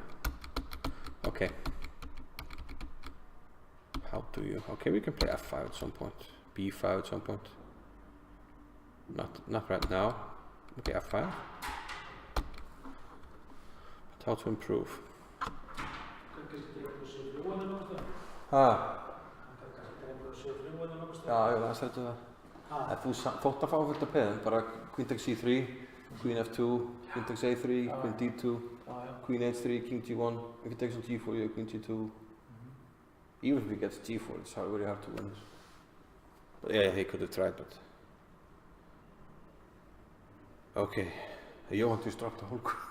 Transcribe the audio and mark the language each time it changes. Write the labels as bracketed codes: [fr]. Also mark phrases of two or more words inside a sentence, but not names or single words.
[en] Okay. How do you? Okay, we can play f5 at some point. b5 at some point. Not right now. Okay, f5. But how to improve? [is] Já, ég var að setja það. Ef þú þótt að fá fullt af peðum, bara [en] queen takes c3, queen f2, queen takes a3, queen d2, queen h3, king g1. If he takes on g4, you have queen g2. Even if he gets g4, it's very hard to win. But yeah, he could have tried, but. Okay, Johan just dropped the whole.